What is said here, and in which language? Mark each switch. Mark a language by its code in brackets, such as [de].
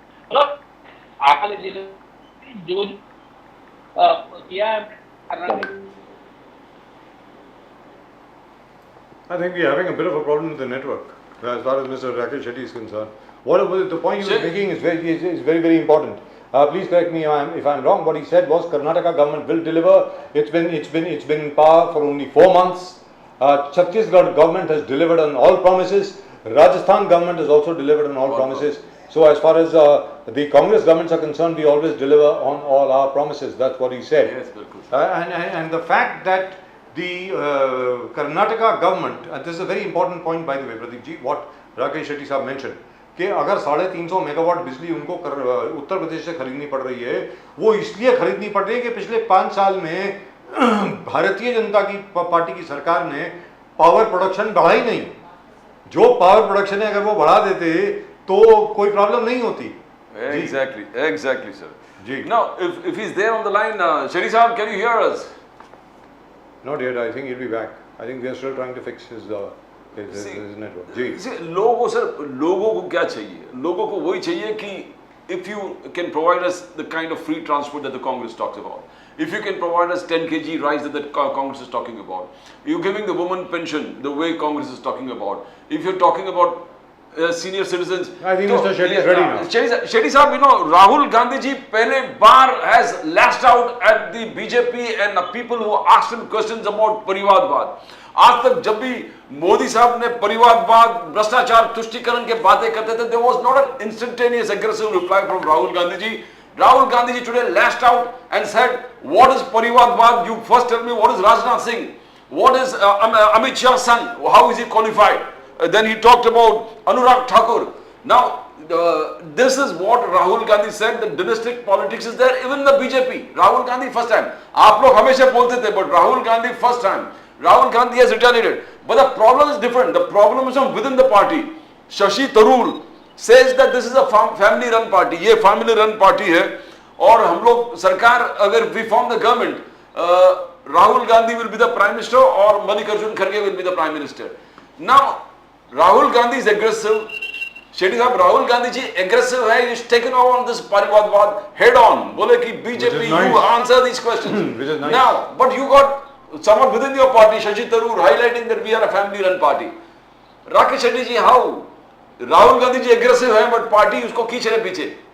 [hi] मतलब आगे जिले जो किया है करना है। [en] I think we are having a bit of a problem with the network as far as Mr. Rakesh Shetty is concerned. What the point he was making is very very important. Please correct me if I'm wrong. What he said was Karnataka government will deliver. It's been in power for only 4 months. Chhattisgarh government has delivered on all promises. Rajasthan government has also delivered on all promises. So as far as the Congress governments are concerned, we always deliver on all our promises. That's what he said. Yes, bilkul. And the fact that the Karnataka government, and this is a very important point by the way, Pradeep ji, what Rakesh Shetty साहब mentioned, [hi] कि अगर 350 megawatt बिजली उनको उत्तर प्रदेश से खरीदनी पड़ रही है, वो इसलिए खरीदनी पड़ रही है कि पिछले 5 साल में भारतीय जनता की पार्टी की सरकार ने पावर प्रोडक्शन बढ़ाई नहीं। जो पावर प्रोडक्शन है अगर वो बढ़ा देते तो कोई प्रॉब्लम नहीं होती। [en] Exactly, sir. [hi] Ji. [en] Now, if he's there on the line, Shetty Saab, can you hear us? Not yet. I think he'll be back. I think we are still trying to fix his network. [hi] Ji. See, लोगों को क्या चाहिए? लोगों को वही चाहिए कि [en] if you can provide us the kind of free transport that the Congress talks about, if you can provide us 10 kg rice that the Congress is talking about, you're giving the woman pension the way Congress is talking about, if you're talking about senior citizens. I think Mr. Shetty is ready now. Shetty Saab, you know, Rahul Gandhi ji [hi] pehle baar [en] has lashed out at the BJP and the people who asked him questions about परिवारवाद। [hi] आज तक जब भी मोदी साहब ने परिवारवाद, भ्रष्टाचार, तुष्टीकरण के बातें करते थे, [en] there was not an instantaneous aggressive reply from Rahul Gandhi ji. Rahul Gandhi ji today lashed out and said, what is परिवारवाद? You first tell me what is Rajnath Singh? What is Amit Shah's son? How is he qualified? Then he talked about Anurag Thakur. Now, this is what Rahul Gandhi said, the dynastic politics is there even in the BJP. Rahul Gandhi first time. [hi] आप लोग हमेशा बोलते थे, [en] but Rahul Gandhi first time. Rahul Gandhi has retaliated. But the problem is different. The problem is from within the party. Shashi Tharoor says that this is a family run party. ये family run party है और [hi] हम लोग सरकार अगर [en] we form the government, Rahul Gandhi will be the prime minister or Mallikarjun Kharge will be the prime minister. Now, Rahul Gandhi is aggressive. Shetty साहब, Rahul Gandhi ji aggressive है. He's taken over on this परिवारवाद head on. [hi] बोले कि [en] BJP, you answer these questions. Which is nice. Now, but you got someone within your party, Shashi Tharoor, highlighting that we are a family-run party. Rakesh Shetty ji, how? [hi] Rahul Gandhi ji aggressive है, but party उसको खींच रहे पीछे।